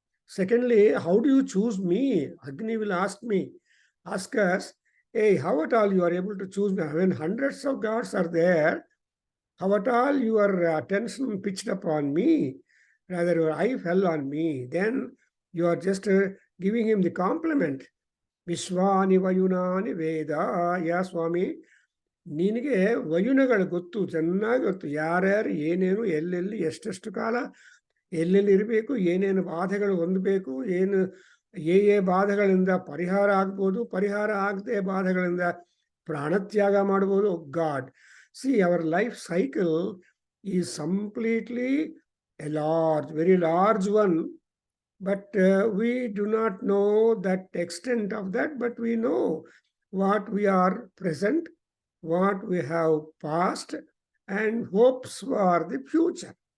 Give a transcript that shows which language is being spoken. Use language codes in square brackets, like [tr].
[en] Secondly, how do you choose me? Agni will ask us, hey, how at all you are able to choose me? When hundreds of gods are there, how at all your attention pitched upon me? Rather, your eye fell on me. Then you are just giving him the compliment. [sa] Vishwani Vayunani Veda. [en] Yeah, Swami. [kn] ನಿನಗೆ ವಯುನಗಳು ಗೊತ್ತು, ಚೆನ್ನಾಗಿ ಗೊತ್ತು, ಯಾರ್ಯಾರು ಏನೇನು ಎಲ್ಲೆಲ್ಲಿ ಎಷ್ಟೆಷ್ಟು ಕಾಲ ಎಲ್ಲೆಲ್ಲಿ ಇರಬೇಕು, ಏನೇನು ಬಾಧೆಗಳು ಹೊಂದಬೇಕು, ಏನು ಬಾಧೆಗಳಿಂದ ಪರಿಹಾರ ಆಗ್ಬೋದು, ಪರಿಹಾರ ಆಗದೆ ಬಾಧೆಗಳಿಂದ ಪ್ರಾಣತ್ಯಾಗ ಮಾಡ್ಬೋದು. [en] God, see our life cycle is completely a large, very large one, but we do not know that extent of that, but we know what we are present, what we have past, and hopes for the future.